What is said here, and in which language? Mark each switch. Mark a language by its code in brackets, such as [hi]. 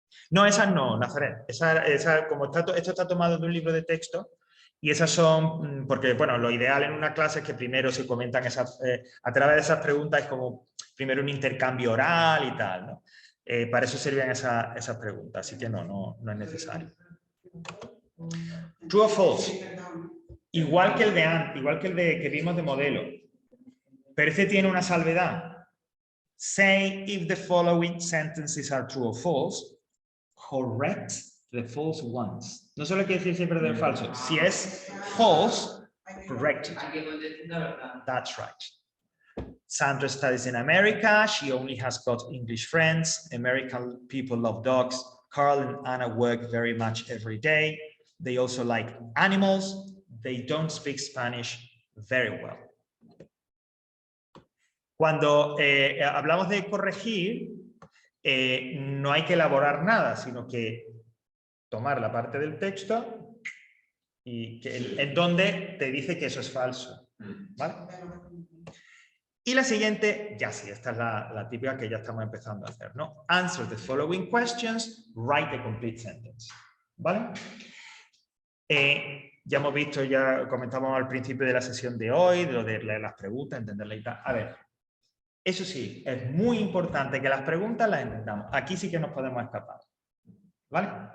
[es] No, esas no, Nazaret. Esa, como esto está tomado de un libro de texto, y esas son, porque, bueno, lo ideal en una clase es que primero se comentan esas, a través de esas preguntas, es como primero un intercambio oral y tal, ¿no? Para eso sirven esas preguntas, así que no es necesario. [en] True or false. [es] Igual que el de que vimos de modelo. Pero este tiene una salvedad. [en] Say if the following sentences are true or false. Correct the false ones. [es] No solo quiere decir siempre del falso. Si es [en] false, correct it. That's right. Sandra studies in America. She only has got English friends. American people love dogs. Carl and Anna work very much every day. They also like animals. They don't speak Spanish very well. [es] Cuando hablamos de corregir, no hay que elaborar nada, sino que tomar la parte del texto y en donde te dice que eso es falso. ¿Vale? Y la siguiente, ya sí, esta es la típica que ya estamos empezando a hacer, ¿no? [en] Answer the following questions, write a complete sentence. [es] ¿Vale? Ya hemos visto, ya comentamos al principio de la sesión de hoy, de lo de leer las preguntas, entenderlas y tal. A ver, eso sí, es muy importante que las preguntas las entendamos. Aquí sí que nos podemos escapar. ¿Vale?